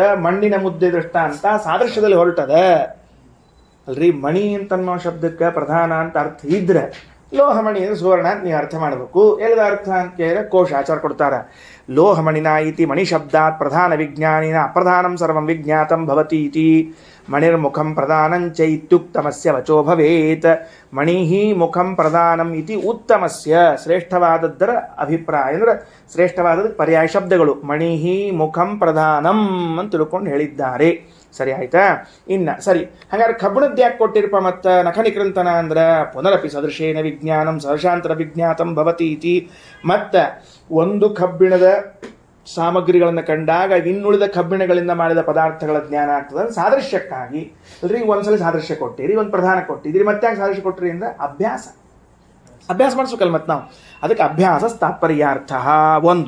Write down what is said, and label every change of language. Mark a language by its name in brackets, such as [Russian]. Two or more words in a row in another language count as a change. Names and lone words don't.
[Kannada] ಮಣ್ಣಿನ ಮುದ್ದೆ ದೃಷ್ಟಾಂತ ಸಾದೃಶ್ಯದಲ್ಲಿ ಹೊರಟದ. ಅಲ್ರಿ ಮಣಿ ಅಂತನ್ನೋ ಶಬ್ದಕ್ಕೆ ಪ್ರಧಾನ ಅಂತ ಅರ್ಥ ಇದ್ರೆ ಲೋಹಮಣಿ ಅಂದರೆ ಸುವರ್ಣ ಅಂತ ನೀವು ಅರ್ಥ ಮಾಡಬೇಕು. ಎಲ್ಲದ ಅರ್ಥ ಅಂತ ಕೇಳಿದ್ರೆ ಕೋಶ ಆಚಾರ ಕೊಡ್ತಾರೆ. [Sanskrit] ಲೋಹಮಣಿನ ಇತಿ ಮಣಿಶಬ್ದಾತ್ ಪ್ರಧಾನ ವಿಜ್ಞಾನಿನ ಅಪ್ರಧಾನಂ ಸರ್ವಂ ವಿಜ್ಞಾತಂ ಭವತಿ ಇತಿ ಮಣಿರ್ಮುಖಂ ಪ್ರಧಾನಂಚ ಇತ್ಯುಕ್ತಮಸ್ಯ ವಚೋ ಭವೇತ್. ಮಣಿಃ ಮುಖಂ ಪ್ರಧಾನಂ ಇತಿ ಉತ್ತಮಸ್ಯ [Kannada] ಶ್ರೇಷ್ಠವಾದದ್ದರ ಅಭಿಪ್ರಾಯ ಅಂದರೆ ಶ್ರೇಷ್ಠವಾದದ್ದು ಪರ್ಯಾಯ ಶಬ್ದಗಳು. [Sanskrit] ಮಣಿಃ ಮುಖಂ ಪ್ರಧಾನಂ [Kannada] ಅಂತ ತಿಳ್ಕೊಂಡು ಹೇಳಿದ್ದಾರೆ. ಸರಿ ಆಯ್ತಾ? ಇನ್ನು ಸರಿ, ಹಾಗಾದ್ರೆ ಕಬ್ಬಿಣದ್ದು ಯಾಕೆ ಕೊಟ್ಟಿರಪ್ಪ? [Sanskrit] ಮತ್ತು ನಖನಿಕೃಂತನ ಅಂದ್ರೆ ಪುನರಪಿ ಸದೃಶೇನ ವಿಜ್ಞಾನಂ ಸದೃಶಾಂತರ ವಿಜ್ಞಾತಂ ಭವತಿ ಇತಿ. [Kannada] ಮತ್ತು ಒಂದು ಕಬ್ಬಿಣದ ಸಾಮಗ್ರಿಗಳನ್ನು ಕಂಡಾಗ ಇನ್ನುಳಿದ ಕಬ್ಬಿಣಗಳಿಂದ ಮಾಡಿದ ಪದಾರ್ಥಗಳ ಜ್ಞಾನ ಆಗ್ತದೆ ಸಾದೃಶ್ಯಕ್ಕಾಗಿ. ಅಲ್ರಿ ಒಂದ್ಸಲ ಸಾದೃಶ್ಯ ಕೊಟ್ಟಿರಿ, ಒಂದು ಪ್ರಧಾನ ಕೊಟ್ಟಿದ್ದೀರಿ, ಮತ್ತೆ ಯಾಕೆ ಸಾದೃಶ್ಯ ಕೊಟ್ಟಿರಿ ಅಂದರೆ ಅಭ್ಯಾಸ ಮಾಡಿಸ್ಬೇಕಲ್ಲ ಮತ್ತೆ ನಾವು. ಅದಕ್ಕೆ ಅಭ್ಯಾಸ ತಾತ್ಪರ್ಯಾರ್ಥ ಒಂದು.